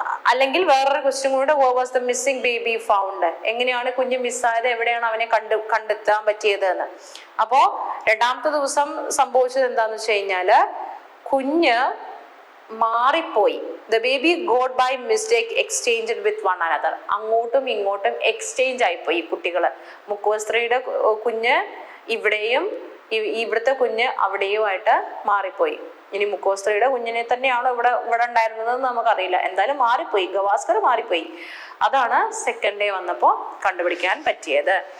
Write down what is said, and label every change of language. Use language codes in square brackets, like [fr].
[ml] അല്ലെങ്കിൽ വേറൊരു ക്വസ്റ്റ്യൻ കൂടെ, [en] where was the missing baby found? [ml] എങ്ങനെയാണ് കുഞ്ഞ് മിസ്സായത്? എവിടെയാണ് അവനെ കണ്ടെത്താൻ പറ്റിയത് എന്ന്. അപ്പോ രണ്ടാമത്തെ ദിവസം സംഭവിച്ചത് എന്താന്ന് വെച്ച് കഴിഞ്ഞാല് കുഞ്ഞ് മാറിപ്പോയി. [en] The baby got by mistake exchanged with one another. [ml] അങ്ങോട്ടും ഇങ്ങോട്ടും എക്സ്ചേഞ്ച് ആയിപ്പോയി കുട്ടികള്. മുക്കുവസ്ത്രീയുടെ കുഞ്ഞ് ഇവിടെയും ഇവിടുത്തെ കുഞ്ഞ് അവിടെയുമായിട്ട് മാറിപ്പോയി. ഇനി മുക്കോസ്ത്രീയുടെ കുഞ്ഞിനെ തന്നെയാണോ ഇവിടെ ഉണ്ടായിരുന്നത് നമുക്കറിയില്ല. എന്തായാലും മാറിപ്പോയി, ഗവാസ്കർ മാറിപ്പോയി. അതാണ് സെക്കൻഡ് ഡേ വന്നപ്പോൾ കണ്ടുപിടിക്കാൻ പറ്റിയത്.